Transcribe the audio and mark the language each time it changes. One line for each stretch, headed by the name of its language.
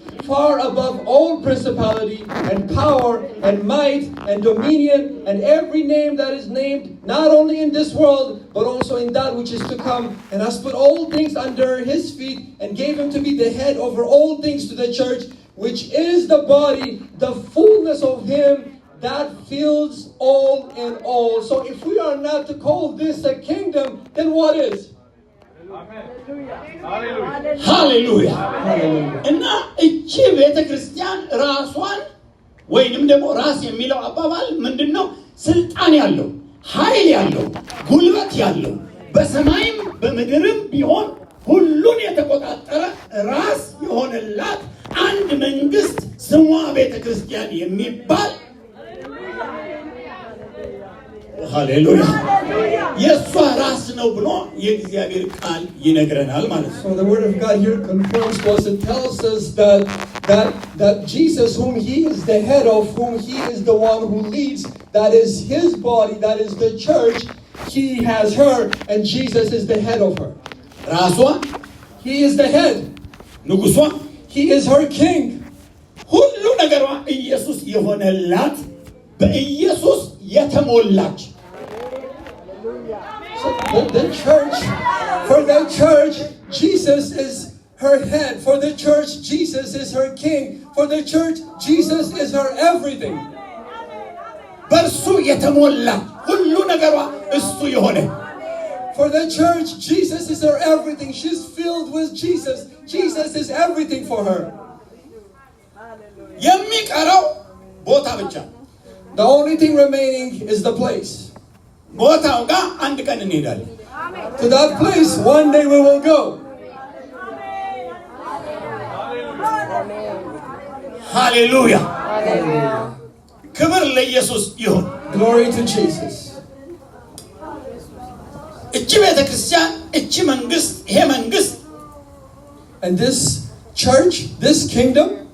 English: far above all principality and power and might and dominion and every name that is named, not only in this world but also in that which is to come, and has put all things under his feet and gave him to be the head over all things to the church, which is the body, the fullness of him that fills all in all. So if we are not to call this a kingdom, then what is?
Amharic: ሃሌሉያ! እና እቺ ቤተ ክርስቲያን ራሷን ወይንም ደግሞ ራስ የሚለው አባባል ምንድነው? ስልጣን ያለው፣ ኃይል ያለው፣ ጉልበት ያለው በሰማይም በምድርም ቢሆን ሁሉን የተቆጣጠረ ራስ የሆነላት አንድ መንግስት ስሟ ቤተ ክርስቲያን የሚባል ሃሌሉያ የሷ ራስ ነው ብሎ የእግዚአብሔር ቃል ይነግረናል ማለት ነው።
English: So the word of God here confirms to us, it tells us that Jesus, whom he is the head of, whom he is the one who leads, that is his body, that is the church, he has her and Jesus is the head of her.
Amharic: ራሷ
English: He is the head.
Amharic: ንጉሷ
English: He is her king.
Amharic: ሁሉ ነገሯ ኢየሱስ የሆነላት በኢየሱስ የተሞላች
English: So the church, for the church, Jesus is her head. For the church, Jesus is her king. For the church, Jesus is her everything.
Amharic: በእርሱ የተሞላ ሁሉ ነገሯ እሱ የሆነ
English: For the church, Jesus is her everything. She's filled with Jesus. Jesus is everything for her.
Amharic: የሚቀረው ቦታ ብቻ።
English: The only thing remaining is the place.
Amharic: ቦታው ጋር አንድ ቀን እንሄዳለን።
English: To that place, one day we will go.
Amharic: ሃሌሉያ! ክብር ለኢየሱስ ይሁን።
English: Glory to Jesus.
Amharic: እቺ ቤተ ክርስቲያን፣ እቺ መንግስት፣ ይሄ መንግስት
English: And this church, this kingdom,